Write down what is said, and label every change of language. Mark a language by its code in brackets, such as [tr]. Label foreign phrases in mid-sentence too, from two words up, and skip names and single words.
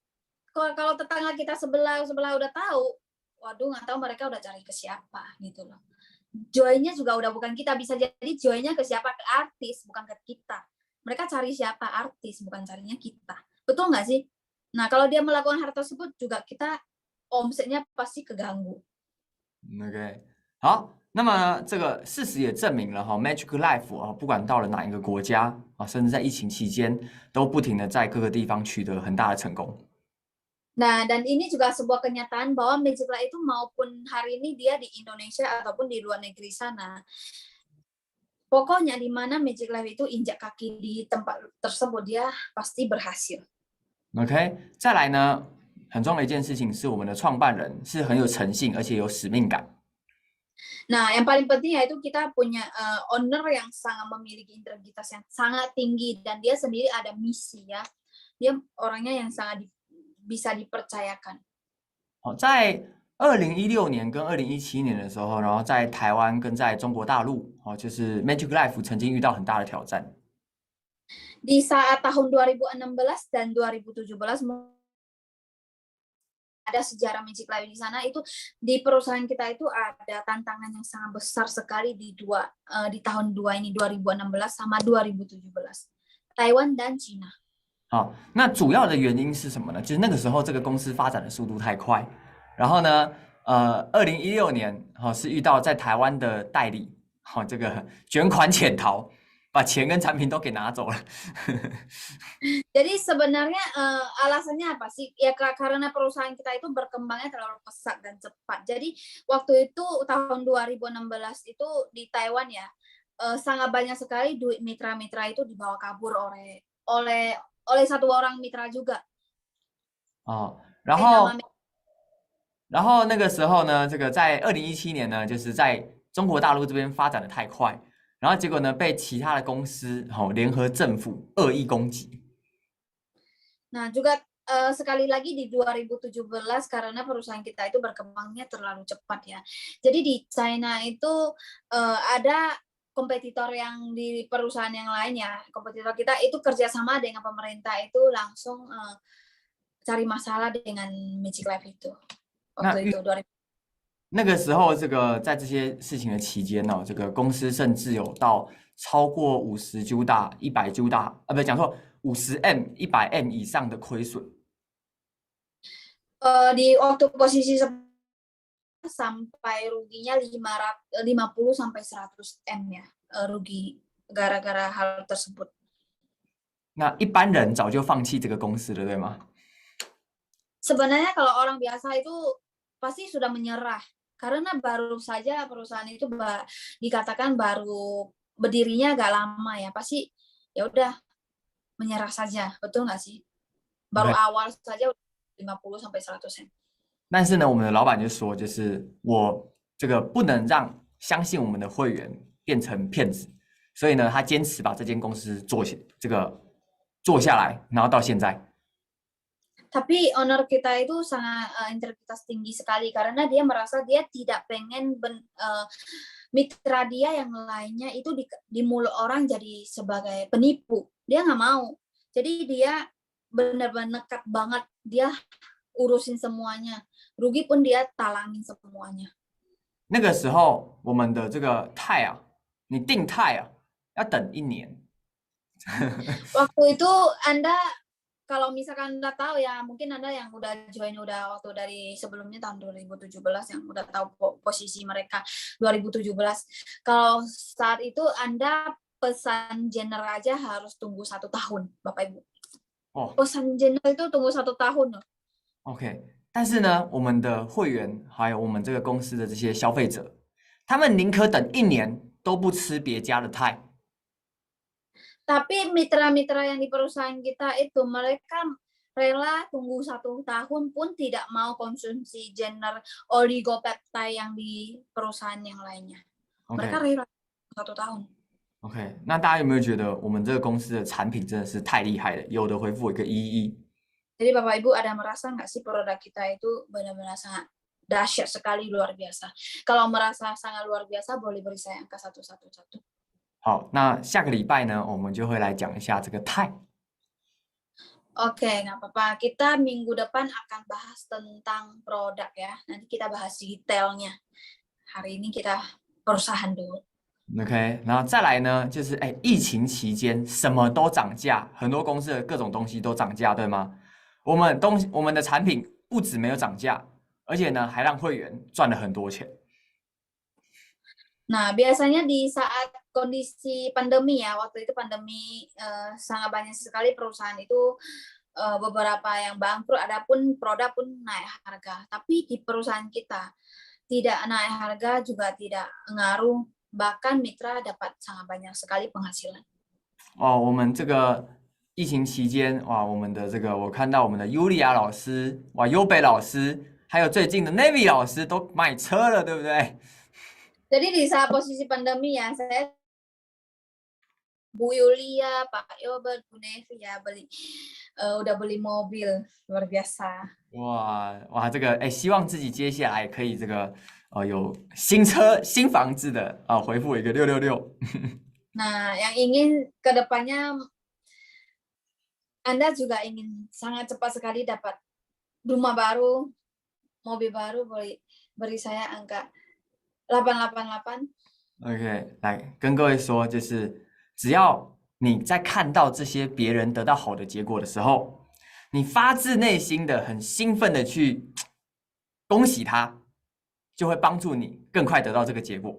[id] Kalau tetangga kita sebelah udah tahu, waduh nggak tahu mereka udah cari ke siapa gitu loh. Joy-nya juga udah bukan kita, bisa jadi joy-nya ke siapa, ke artis, bukan ke kita. Mereka cari siapa, artis, bukan carinya kita. Betul nggak sih? Nah kalau dia melakukan hal tersebut juga kita omsetnya pasti keganggu. [zh] OK， 好，那么这个事实也证明了哈，Magic Life 啊，不管到了哪一个国家啊，甚至在疫情期间，都不停的在各个地方取得很大的成功。 [id] Nah, dan ini juga sebuah kenyataan bahwa Magic Life itu maupun hari ini dia di Indonesia ataupun di luar negeri sana, pokoknya di mana Magic Life itu injak kaki di tempat tersebut, dia pasti berhasil. [zh] OK， 再来呢，很重要的一件事情是我们的创办人是很有诚信，而且有使命感。 [id] Nah, yang paling penting yaitu kita punya owner yang sangat memiliki integritas yang sangat tinggi dan dia sendiri ada misi ya. Dia orangnya yang sangat bisa dipercayakan. [zh] 好，在2016年跟2017年的时候，然后在台湾跟在中国大陆，就是 Magic Life 曾经遇到很大的挑战。 [id] Di saat tahun 2016 dan 2017 ada sejarah Magic Life di sana, itu di perusahaan kita itu ada tantangan yang sangat besar sekali di tahun 2016 sama 2017, Taiwan dan China. [zh] 好，那主要的原因是什么呢？就是那个时候这个公司发展的速度太快，然后呢，2016年是遇到在台湾的代理，这个卷款潜逃，把钱跟产品都给拿走了。 [id] Jadi sebenarnya alasannya apa sih? Ya karena perusahaan kita itu berkembangnya terlalu pesat dan cepat. Jadi waktu itu tahun 2016 itu di Taiwan ya, sangat banyak sekali duit mitra-mitra itu dibawa kabur oleh satu orang mitra juga. [zh] 哦，然后那个时候呢，这个在2017年呢，就是在中国大陆这边发展的太快，然后结果呢被其他的公司联合政府恶意攻击。 [id] Nah, juga sekali lagi di 2017 karena perusahaan kita itu berkembangnya terlalu cepat ya. Jadi di China itu ada kompetitor yang di perusahaan yang lain ya. Kompetitor kita itu kerjasama dengan pemerintah itu langsung cari masalah dengan Magic Life itu. Waktu itu 2000。 [zh] 那个时候，这个在这些事情的期间呢，这个公司甚至有到超过50 juta、100 juta，不，讲错，50M、100M 以上的亏损。 [id] Di waktu posisi sampai ruginya 50 sampai 100 M ya, rugi gara-gara hal tersebut. [zh] 那一般人早就放弃这个公司了，对吗？ [id] Sebenarnya kalau orang biasa itu pasti sudah menyerah. Karena baru saja perusahaan itu dikatakan baru berdirinya agak lama ya, pasti ya udah menyerah saja, betul nggak sih? Baru awal saja 50 sampai 100 M. [zh] 但是呢，我们的老板就说，就是我这个不能让相信我们的会员变成骗子，所以呢，他坚持把这间公司做下来，然后到现在。 [id] Tapi owner kita itu sangat integritas tinggi sekali karena dia merasa dia tidak pengen mitra dia yang lainnya itu di mulut orang jadi sebagai penipu. Dia nggak mau. Jadi dia benar-benar nekat banget. Dia urusin semuanya. Rugi pun dia talangin semuanya. [zh] 那个时候，我们的这个泰啊，你订泰啊，要等1年。 [id] Waktu itu Anda kalau misalkan Anda tahu ya, mungkin Anda yang udah join waktu dari sebelumnya tahun 2017 yang udah tahu posisi mereka 2017. Kalau saat itu Anda pesan Jenner aja harus tunggu 1 tahun, Bapak Ibu. 哦 Pesan Jenner itu tunggu 1 tahun loh. ，OK。 [zh] 但是呢，我们的会员还有我们这个公司的这些消费者，他们宁可等1年都不吃别家的菜。 [id] Tapi mitra-mitra yang di perusahaan kita itu mereka rela tunggu 1 tahun pun tidak mau konsumsi Jenner oligopeptide yang di perusahaan yang lainnya. Mereka OK rela 1 tahun. [zh] OK，那大家有没有觉得我们这个公司的产品真的是太厉害了？有的回复我一个111。 [id] Jadi Bapak Ibu ada merasa nggak sih produk kita itu benar-benar sangat dahsyat sekali, luar biasa. Kalau merasa sangat luar biasa, boleh beri saya angka 111. [zh] 好，那下个礼拜呢，我们就会来讲一下这个钛。 [id] Oke, nggak apa-apa. Kita minggu depan akan bahas tentang produk ya. Nanti kita bahas detailnya. Hari ini kita perusahaan dulu. [zh] OK，然后再来呢，就是疫情期间什么都涨价，很多公司的各种东西都涨价，对吗？我们的产品不止没有涨价，而且呢还让会员赚了很多钱。 [id] Nah, biasanya di saat kondisi pandemi ya, waktu itu pandemi sangat banyak sekali perusahaan itu beberapa yang bangkrut, adapun produk pun naik harga. Tapi di perusahaan kita tidak naik harga juga tidak ngaruh, bahkan mitra dapat sangat banyak sekali penghasilan. [zh] 哦，我们这个疫情期间，哇，我们的这个我看到我们的尤利亚老师，哇，优北老师，还有最近的 Navy 老师都买车了，对不对？ [id] Jadi di saat posisi pandemi ya, saya Bu Yulia, Pak Yobert, Bu Nevi ya udah beli mobil, luar biasa. [zh] 哇，这个希望自己接下来可以这个有新车、新房子的回复我一个666。 [id] Nah, yang ingin ke depannya Anda juga ingin sangat cepat sekali dapat rumah baru, mobil baru, beri saya angka 888。 [zh] OK， 来跟各位说，就是只要你在看到这些别人得到好的结果的时候，你发自内心的很兴奋的去恭喜他，就会帮助你更快得到这个结果。